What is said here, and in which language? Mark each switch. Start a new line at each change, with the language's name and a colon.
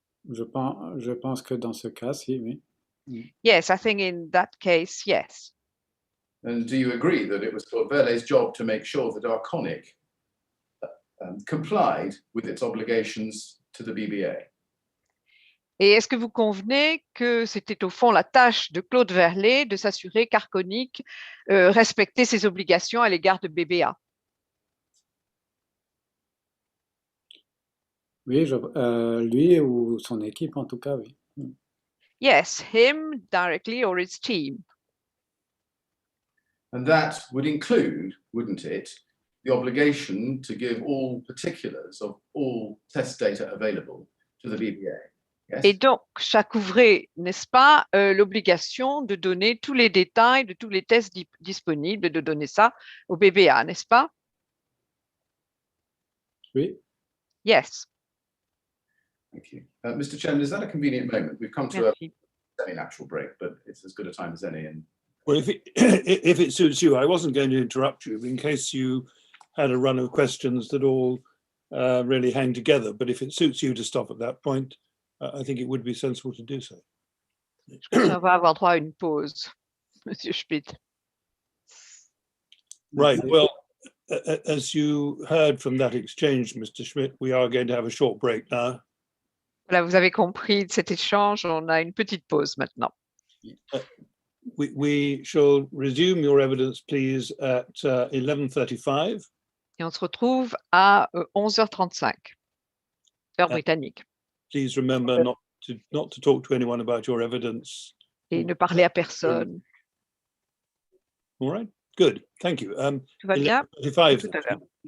French: Je pense que dans ce cas, si, oui.
English: Yes, I think in that case, yes. And do you agree that it was Claude Verley's job to make sure that Arconic complied with its obligations to the BBA?
French: Et est-ce que vous convenez que c'était au fond la tâche de Claude Verley de s'assurer qu'Arconic respectait ses obligations à l'égard de BBA? Oui, lui ou son équipe en tout cas, oui.
English: Yes, him directly or his team. And that would include, wouldn't it, the obligation to give all particulars of all test data available to the BBA. Yes?
French: Et donc, ça couvrait, n'est-ce pas, l'obligation de donner tous les détails de tous les tests disponibles, de donner ça au BBA, n'est-ce pas? Oui.
English: Yes. Thank you. Mr. Chairman, is that a convenient moment? We've come to
French: Merci.
English: a semi-natural break, but it's as good a time as any. And Well, if it suits you, I wasn't going to interrupt you in case you had a run of questions that all really hang together. But if it suits you to stop at that point, I think it would be sensible to do so.
French: On va avoir droit à une pause, Monsieur Schmidt.
English: Right. Well, as you heard from that exchange, Mr. Schmidt, we are going to have a short break now.
French: Voilà, vous avez compris de cet échange, on a une petite pause maintenant.
English: We shall resume your evidence, please, at 11:35.
French: Et on se retrouve à 11h35, heure britannique.
English: Please remember not to talk to anyone about your evidence.
French: Et ne parler à personne.
English: All right. Good. Thank you.
French: Tout va bien?
English: 11:35.
French: Tout à l'heure.